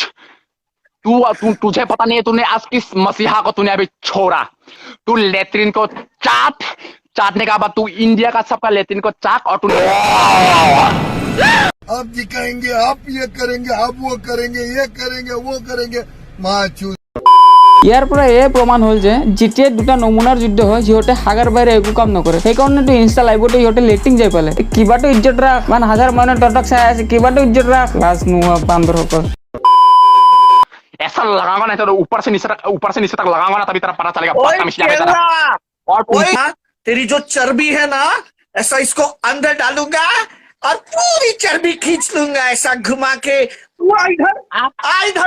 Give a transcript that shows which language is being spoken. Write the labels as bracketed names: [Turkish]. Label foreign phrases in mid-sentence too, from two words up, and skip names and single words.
[Hindi] तुझे पता नहीं है तूने आज किस मसीहा को तूने अभी छोड़ा। तू लेट्रिन को चाटने का बाद तू इंडिया का सबका लेट्रिन को चाट और तू आप दिखाएंगे, आप ये करेंगे, आप वो करेंगे, ये करेंगे, वो करेंगे, माचू। [Assamese] ইয়াৰ পৰা এই প্ৰমাণ হ'ল যে যেতিয়াই দুটা নমুনাৰ যুদ্ধ হয় সিহঁতে হাগাৰ বাহিৰে একো কাম নকৰে। সেইকাৰণেতো ইনষ্টা লাইভতে সিহঁতে লেটিং যাই পালে। কিবাটো ইজ্জত ৰাখ, মান হাজাৰ মানুহে তহঁতক চাই আছে, কিবাটো ইজ্জত ৰাখ। লাজ নোহোৱা বান্দৰসকল। [Hindi] ऐसा लगाऊंगा नहीं तो ऊपर से नीचे तक लगाऊंगा ना, तभी तेरा पता चलेगा। और तेरी जो चर्बी है ना, ऐसा इसको अंदर डालूंगा और पूरी चर्बी खींच लूंगा ऐसा घुमा के। तू आ इधर